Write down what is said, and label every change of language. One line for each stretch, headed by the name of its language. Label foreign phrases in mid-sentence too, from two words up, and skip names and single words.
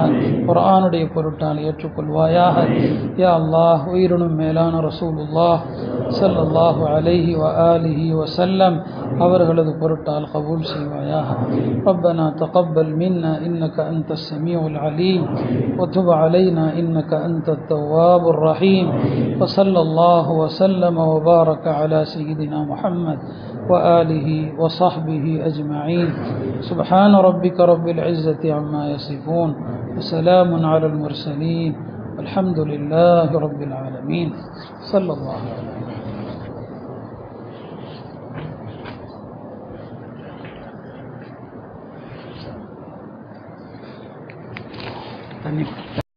Tamil: குர்ஆனுடைய பொருட்டால் ஏற்றுக்கொள்வாயாக.
Arabic: يا الله,
Tamil: உயிரினும் மேலான ரசூலுல்லாஹ்
Arabic: صلى الله عليه وآله وسلم
Tamil: அவர்களது பொருட்டால் கபூல் செய்வாயாக.
Arabic: ربنا تقبل منا إنك أنت السميع العليم وتب علينا إنك أنت التواب الرحيم. وصلى الله وسلم وبارك على سيدنا محمد وآله وصحبه أجمعين. سبحان ربك رب العزة عما يصفون وسلام على المرسلين والحمد لله رب العالمين. صلى الله عليه وسلم.